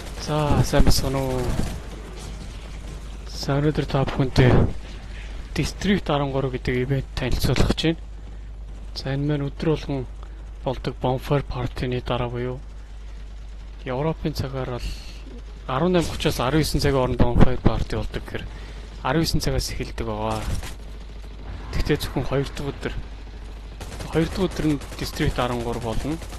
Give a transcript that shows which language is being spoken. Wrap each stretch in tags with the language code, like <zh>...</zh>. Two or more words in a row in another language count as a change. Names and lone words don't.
<mn>За сайн байна уу? За өнөөдөр та бүхэнтэй District 13 гэдэг ивент танилцуулах гэж байна. За энэ маань өдөр болгон болдог</mn> <en>bonfire party-</en> <mn>ны дараа буюу Европын цагаар бол 18:30-аас 19 цагийн хооронд</mn> <en>bonfire party</en> <mn>болдог гэхээр 19 цагаас эхэлдэг байгаа. Тэгтээ зөвхөн 2 дахь өдөр нь District 13 болно.</mn>